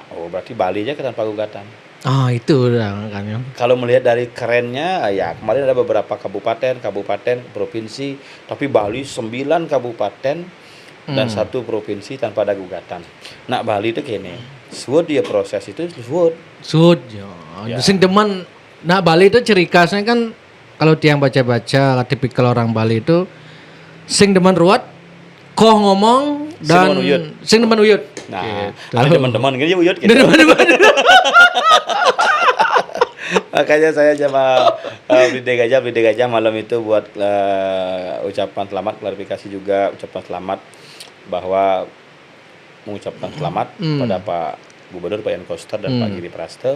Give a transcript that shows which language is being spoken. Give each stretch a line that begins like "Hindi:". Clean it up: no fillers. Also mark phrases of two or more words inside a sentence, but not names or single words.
Indonesian: Oh, berarti Bali aja tanpa gugatan. Itu udah kan ya. Kalau melihat dari kerennya, ya kemarin ada beberapa kabupaten, provinsi, tapi Bali 9 kabupaten dan 1 provinsi tanpa ada gugatan. Nah, Bali itu gini, suud dia proses itu suud ya.
Balinese: Sing demen,
Indonesian: nah Bali itu ciri khasnya kan kalau tiang baca-baca tipikal orang Bali itu
Balinese: sing demen ruwet,
Indonesian: koh ngomong dan
Balinese: sing demen uyut.
Indonesian: Nah, ada teman-teman gini uyut gitu. Makanya saya sama Bride Gajah malam itu buat ucapan selamat, klarifikasi juga ucapan selamat bahwa mengucapkan selamat pada Pak Gubernur Pak Ian Koster dan Pak Giri Praste.